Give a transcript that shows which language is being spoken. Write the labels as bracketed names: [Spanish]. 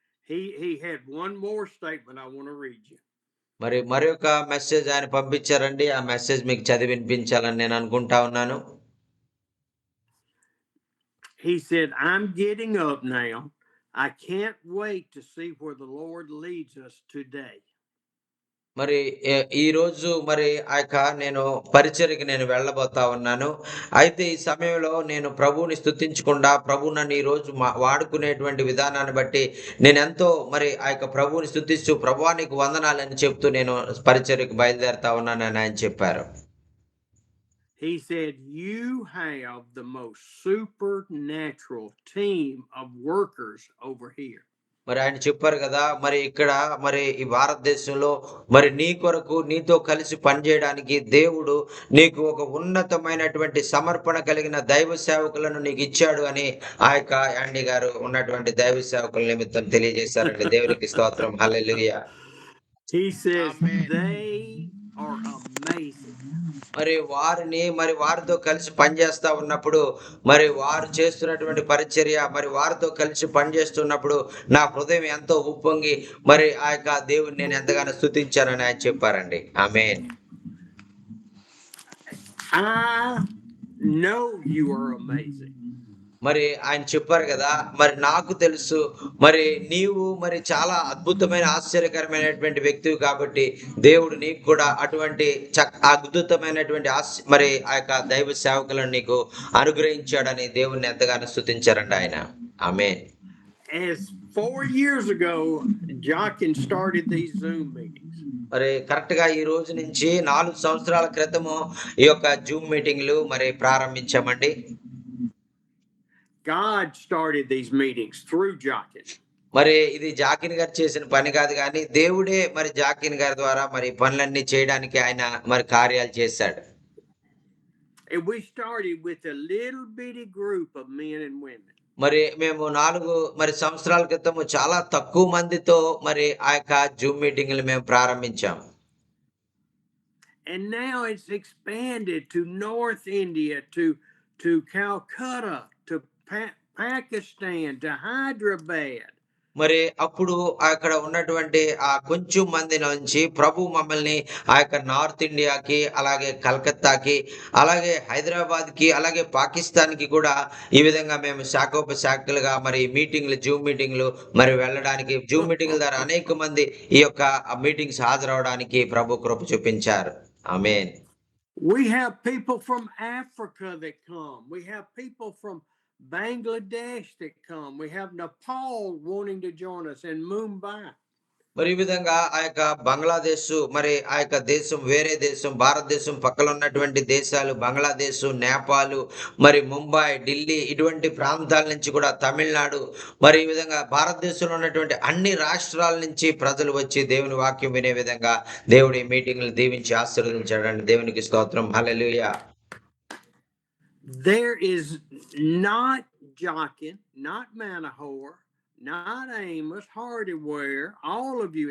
[English] He had one more statement I want to read you. [Telugu] మరి మరొక message ఆయన పంపించారండి. ఆ మెసేజ్ మీకు చదివి వినిపించాలని నేను అనుకుంటా ఉన్నాను. [English] He said, I'm getting up now. I can't wait to see where the Lord leads us today. [Telugu] మరి ఈ రోజు మరి ఆ యొక్క నేను పరిచర్యకి నేను వెళ్ళబోతా ఉన్నాను. అయితే ఈ సమయంలో నేను ప్రభువుని స్తుతించకుండా ప్రభు నన్ను ఈ రోజు వాడుకునేటువంటి విధానాన్ని బట్టి నేను ఎంతో మరి ఆ యొక్క ప్రభువుని స్తుతిస్తూ ప్రభువా నీకు వందనాలని చెప్తూ నేను పరిచర్యకు బయలుదేరుతా ఉన్నానని ఆయన చెప్పారు. [English] He said, you have the most supernatural team of workers over here. [Telugu] మరి ఆయన చెప్పారు కదా, మరి ఇక్కడ మరి ఈ భారతదేశంలో మరి నీ కొరకు నీతో కలిసి పనిచేయడానికి దేవుడు నీకు ఒక ఉన్నతమైనటువంటి సమర్పణ కలిగిన దైవ సేవకులను నీకు ఇచ్చాడు అని ఆ యొక్క యాండీ గారు ఉన్నటువంటి దైవ సేవకుల నిమిత్తం తెలియజేశారండి. దేవునికి స్తోత్రం. హల్లెలూయా. [English] He says, Amen. they are amazing. [Telugu] మరి వారిని మరి వారితో కలిసి పనిచేస్తా ఉన్నప్పుడు మరి వారు చేస్తున్నటువంటి పరిచర్య మరి వారితో కలిసి పనిచేస్తున్నప్పుడు నా హృదయం ఎంతో ఉప్పొంగి మరి ఆ యొక్క దేవుని నేను ఎంతగానో స్తుతించానని ఆయన చెప్పారండి. ఆమేన్. [English] I know you are amazing. [Telugu] మరి ఆయన చెప్పారు కదా, మరి నాకు తెలుసు మరి నీవు మరి చాలా అద్భుతమైన ఆశ్చర్యకరమైనటువంటి వ్యక్తివి కాబట్టి దేవుడు నీకు కూడా అటువంటి అద్భుతమైనటువంటి మరి ఆ యొక్క దైవ సేవకులను నీకు అనుగ్రహించాడని దేవుణ్ణి ఎంతగానో స్తుతించారండి ఆయన. ఆమేన్. [English] As 4 years ago, Jochen started these Zoom meetings. [Telugu] మరి కరెక్ట్ గా ఈ రోజు నుంచి 4 సంవత్సరాల క్రితము ఈ యొక్క జూమ్ మీటింగ్లు మరి ప్రారంభించామండి. [English] God started these meetings through Jochen. [Telugu] మరి ఇది జాకిన్ గారు చేసిన పని కాదు కానీ దేవుడే మరి జాకిన్ గారి ద్వారా మరి పనులన్నీ చేయడానికి ఆయన మరి కార్యాలు చేశాడు. [English] And we started with a little bitty group of men and women. [Telugu] మరి మేము 4 మరి సంవత్సరాల క్రితం చాలా తక్కువ మందితో మరి ఆ యొక్క జూమ్ మీటింగ్లు మేము ప్రారంభించాం. [English] And now it's expanded to North India, to Calcutta, to Pakistan, to Hyderabad. [Telugu] మరి అప్పుడు అక్కడ ఉన్నటువంటి ఆ కొంచెం మంది నుంచి ప్రభు మమ్మల్ని ఆ యొక్క నార్త్ ఇండియాకి, అలాగే కలకత్తాకి, అలాగే హైదరాబాద్ కి, అలాగే పాకిస్తాన్ కి కూడా ఈ విధంగా మేము శాఖోపశాఖలుగా మరి మీటింగ్లు, జూమ్ మీటింగ్లు మరి వెళ్ళడానికి, జూమ్ మీటింగ్ల ద్వారా అనేక మంది ఈ యొక్క మీటింగ్స్ హాజరవడానికి ప్రభు కృప చూపించారు. ఆమేన్. [English] We have people from Africa that come. We have people from Bangladesh that come. We have Nepal wanting to join us in Mumbai. [Telugu] మరి ఈ విధంగా ఆ యొక్క బంగ్లాదేశ్, మరి ఆ యొక్క దేశం వేరే దేశం, భారతదేశం పక్కన ఉన్నటువంటి దేశాలు బంగ్లాదేశ్, నేపాల్, మరి ముంబై, ఢిల్లీ ఇటువంటి ప్రాంతాల నుంచి కూడా, తమిళనాడు, మరి ఈ విధంగా భారతదేశంలో ఉన్నటువంటి అన్ని రాష్ట్రాల నుంచి ప్రజలు వచ్చి దేవుని వాక్యం వినే విధంగా దేవుడి మీటింగ్లు దీవించి ఆశీర్వదించాడండి. దేవునికి స్తోత్రం. హల్లెలూయా. [English] There is not Jochen, not Manahor, not Amos, Hardaware, all of you.